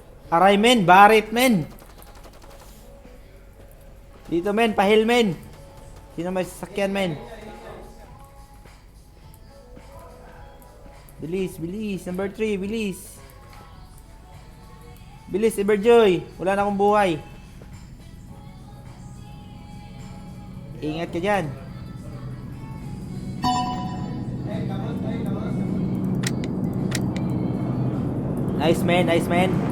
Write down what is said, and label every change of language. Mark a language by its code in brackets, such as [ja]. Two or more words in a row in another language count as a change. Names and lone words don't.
[tl] Aray men, barit men. Dito men, pahil men. Sino may sasakyan men? Bilis, bilis. Number 3, bilis. Bilis, Everjoy. Wala na akong buhay. Ingat ka dyan. [en] Nice man, nice man.